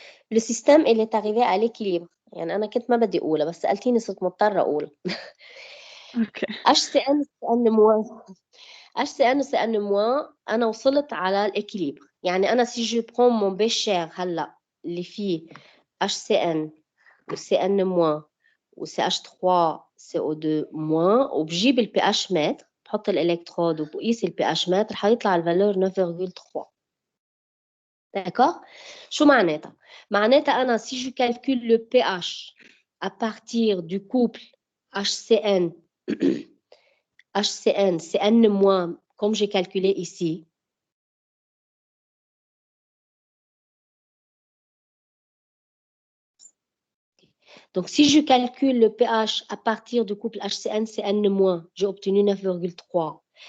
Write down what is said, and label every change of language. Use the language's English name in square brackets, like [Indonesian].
[French] Le système il est arrivé à l'équilibre. [Arabic] يعني أنا كنت ما بدي أقولها بس سألتيني صرت مضطرة أقول. اوكي. HCN CN- أنا وصلت على الإكليبر. يعني أنا [French] si je prends mon bécher [Arabic] هلا اللي فيه HCN و CN- و CH3CO2- وبجيب البي اتش متر، بحط الإلكترود وبقيس البي اتش متر حيطلع الفالور 9,3. [French] D'accord? [Arabic] شو معناتها؟ معناتها أنا [French] si je calcule le pH à partir du couple HCN, CN-, comme j'ai calculé ici, donc si je calcule le pH à partir du couple HCN, CN-, j'ai obtenu 9,3.